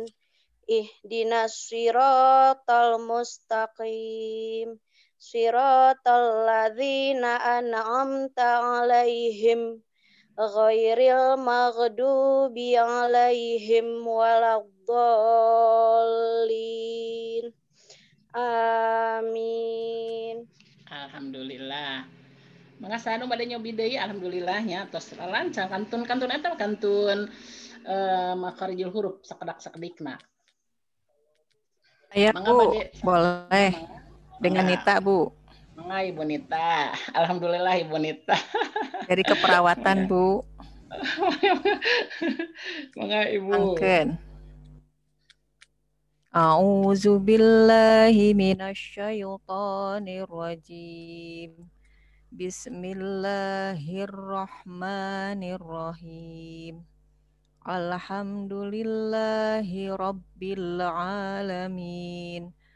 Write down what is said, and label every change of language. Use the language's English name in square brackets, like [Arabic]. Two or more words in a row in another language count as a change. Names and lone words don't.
[Arabic] اهدنا الصراط المستقيم. صراط الذين أنعمت عليهم غير المغضوب عليهم ولا الضالين. Amin. Alhamdulillah. [Sundanese] Mangga anu bade nyobi deui alhamdulillahnya tos lancar kantun eta kantun makharijul huruf sakedak-sakedikna. [Indonesian] Saya Bu, boleh. Dengan Nita, Bu. [Sundanese] Mangga Ibu Nita. Alhamdulillah Ibu Nita. [Indonesian] Dari keperawatan, Bu. [Sundanese] Mangga Ibu. Angken. [Arabic] أعوذ بالله من الشيطان الرجيم. بسم الله الرحمن الرحيم. الحمد لله رب العالمين.